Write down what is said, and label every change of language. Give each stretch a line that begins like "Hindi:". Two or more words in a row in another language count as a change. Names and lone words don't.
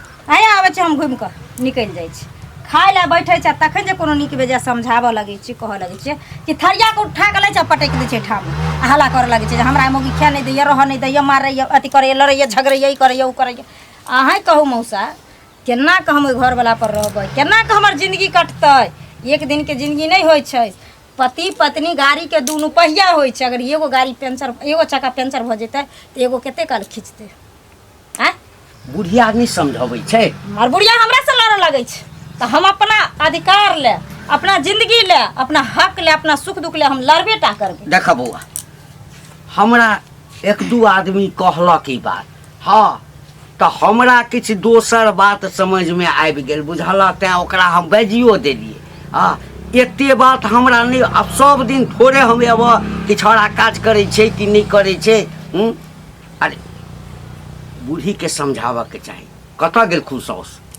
Maithili: आया आबै छै हम घुमि के निकलि जाइ छी खाय ला बैठे छै तखन जे कोनो नीक बेजा समझाबऽ लगै छी कहऽ लगै छै कि थरिया के उठा के लै छै पटक दै छै ठाम हल्ला करऽ लगै छै जे हमरा मौगी खाय नहीं दैया रह नहीं दैया मारैया अथी करैया लड़ैया झगड़ैया ई करैया उ करैया अहाँ कहू मौसा केना के हम घर वाला पर रहबै केना के हमर जिंदगी कटतै एक दिन के जिंदगी नहीं होइ छै पति पत्नी गाड़ी के दुनू पहिया होइ छै अगर एगो गाड़ी पंचर एगो चक्का पंचर भ जेतै तऽ एगो कते काल खींचतै हैं बुढ़िया आदमी समझबै छै और बुढ़िया हमरा से लड़ऽ लगै छै तो हम अपना अधिकार ले अपना जिंदगी ले अपना हक ले अपना सुख दुख ले हम लड़बे टा करबे देख बौआ हमरा 1-2 आदमी कहलक ई बात हाँ तो हमरा किछु दोसर बात समझ में आबि गेल बुझल तैं ओकरा हम बाजियो देलिए हाँ एते बात हमरा नहीं अब सब दिन थोड़े हम अब कि छौड़ा काज करे छै कि नहीं करे छै अरे बूढ़ी के समझाबऽ के चाही कतऽ गेल खुशौस